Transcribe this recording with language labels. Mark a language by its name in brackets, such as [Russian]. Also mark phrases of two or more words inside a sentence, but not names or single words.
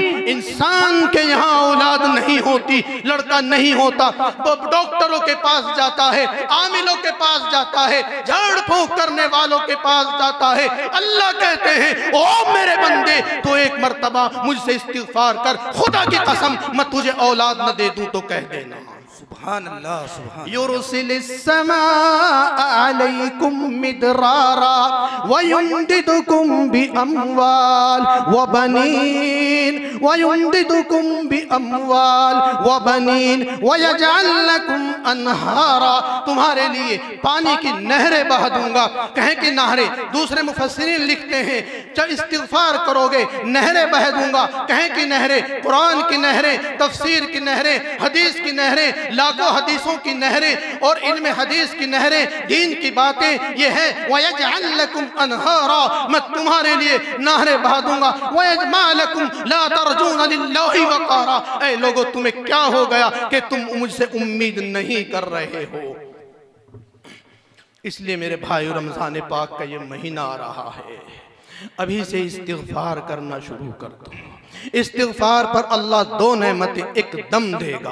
[Hindi] इंसान के यहाँ औलाद नहीं होती, लड़का नहीं होता तो डॉक्टरों के पास जाता है, आमिलों के पास जाता है, झाड़ फूंक करने वालों के पास जाता है। अल्लाह कहते हैं ओ मेरे बंदे तो एक मर्तबा मुझसे इस्तिग़फ़ार कर, खुदा की कसम मैं तुझे औलाद न दे दूं तो कह देना। [Arabic] سبحان الله، سبحان. يرسل السماء عليكم مدرارا ويمددكم بأموال وبنين ويمددكم بأموال وبنين ويجعل لكم أنهارا. [Hindi] तुम्हारे लिए पानी की नहरें बहा दूंगा। कहें कि नहरें, दूसरे मुफस्सिरीन लिखते हैं जब इस्तिग़फ़ार करोगे नहरें बहा दूंगा। कहें कि नहरें, कुरान की नहरें, तफसीर की नहरें, हदीस की नहरें, लाखों हदीसों की नहरें और इल्म हदीस की नहरें, दीन की बातें ये है। [Arabic] ويجعل لكم أنهارا, [Hindi] मैं तुम्हारे लिए नहरें बहा दूंगा। [Arabic] ما لكم لا ترجون لله وقارا. [Hindi] ऐ लोगों तुम्हें क्या हो गया कि तुम मुझसे उम्मीद नहीं कर रहे हो। इसलिए मेरे भाई रमजान पाक का ये महीना आ रहा है, अभी से इस्तिग़फ़ार करना शुरू कर दो। इस्तिग़फ़ार पर अल्लाह दो नेमतें एकदम देगा।